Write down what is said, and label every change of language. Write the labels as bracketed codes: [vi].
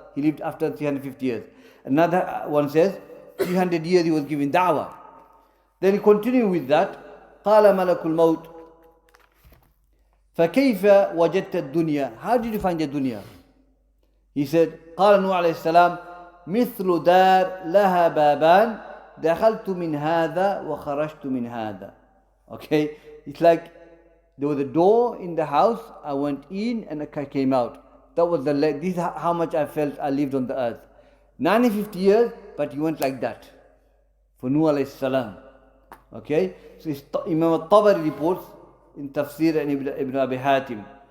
[en] He lived after 350 years. Another one says 300 years he was giving da'wah. Then he continued with that. [ar] قال ملك الموت فكيف وجدت الدنيا? [en] How did you find the dunya? He said, [ar] قال نوح عليه السلام مثل دار لها بابان دخلت من هذا وخرجت من هذا. [en] Okay, it's like there was a door in the house, I went in and I came out. That was this is how much I felt I lived on the earth. 950 years, but he went like that. For Nuh alayhi salam. Okay, so Imam al-Tabari reports in Tafsir and Ibn Abi Hatim.